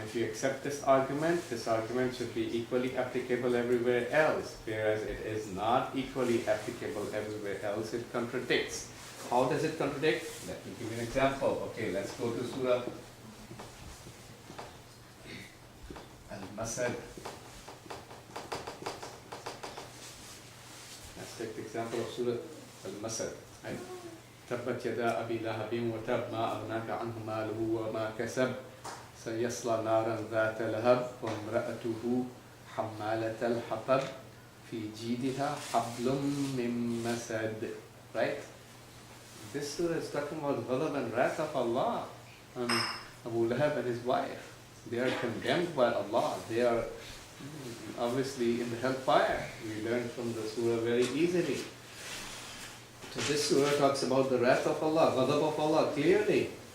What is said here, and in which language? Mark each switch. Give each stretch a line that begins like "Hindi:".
English: If you accept this argument should be equally applicable everywhere else, whereas it is not equally applicable everywhere else. It contradicts. How does it contradict? Let me give you an example. Okay, let's go to Surah Al-Masad. Let's take the example of Surah Al-Masad. Right?
Arabic: تبت يدا أبي لهب وتب ما أغناك عنه ماله وما كسب سيصلى نارا ذات لهب وامرأته حمالة الحطب في جيدها حبل من مسد.
English: Right? This surah is talking about ghadab and wrath of Allah on Abu Lahab and his wife. They are condemned by Allah. They are obviously in the hellfire. We learn from the surah very easily. So this surah talks about the wrath of Allah, ghadab of Allah clearly.